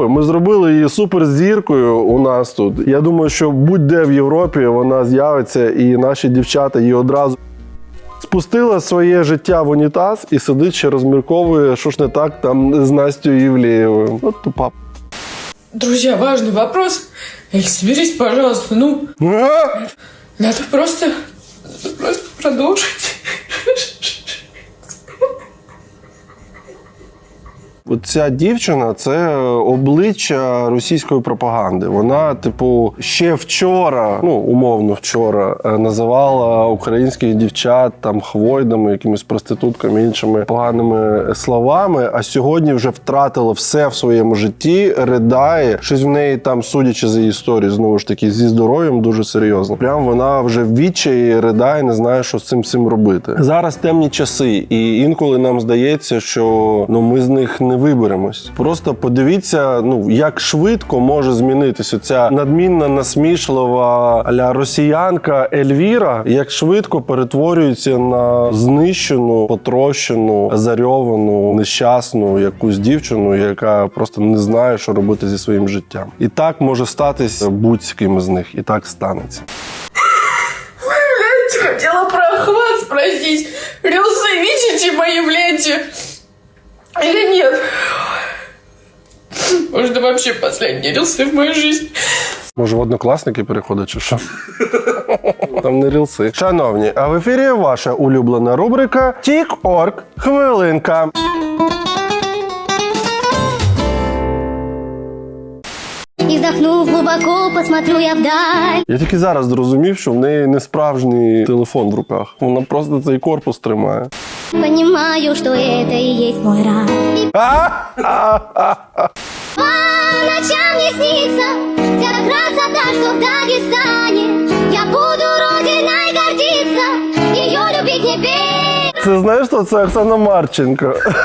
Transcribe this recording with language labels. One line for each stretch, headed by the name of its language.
Ukrainian: Ми зробили її суперзіркою у нас тут. Я думаю, що будь-де в Європі вона з'явиться, і наші дівчата її одразу спустила своє життя в унітаз і сидить ще розмірковує, що ж не так там з Настю Євлеєвою. От тупа.
Russian: Друзья, важный вопрос. Эль, соберись, пожалуйста, ну. Надо просто продолжить.
Ukrainian: Ця дівчина – це обличчя російської пропаганди. Вона, типу, ще вчора, ну, умовно вчора, називала українських дівчат там хвойдами, якимись проститутками, іншими поганими словами, а сьогодні вже втратила все в своєму житті, ридає. Щось в неї там, судячи за її історію, знову ж таки, зі здоров'ям дуже серйозно. Прям вона вже в відчаї ридає, не знає, що з цим всім робити. Зараз темні часи, і інколи нам здається, що ми з них не виберемось. Просто подивіться, як швидко може змінитися ця надмінна, насмішлива а-ля росіянка Ельвіра, як швидко перетворюється на знищену, потрощену, зарьовану, нещасну якусь дівчину, яка просто не знає, що робити зі своїм життям. І так може статись будь-ким з них. І так станеться.
Russian: Хотела про охват спросить. Рилсы видите мои в ленте? Или нет? Может, это вообще последние рилсы в моей жизни.
Ukrainian: Може, в Однокласники переходить, чи що? Там не рілси. Шановні, а в ефірі ваша улюблена рубрика «Тік-Орг. Хвилинка».
Russian: И вздохнув глубоко, посмотрю я вдаль.
Ukrainian: Я тільки зараз зрозумів, що в неї не справжній телефон в руках. Вона просто цей корпус тримає.
Russian: Понимаю, что это и есть мой рай. По ночам не снится вся красота, что в Дагестане. Я буду родиной гордиться, ее любить не бей.
Ukrainian: Це знаєш, що це Оксана Марченко.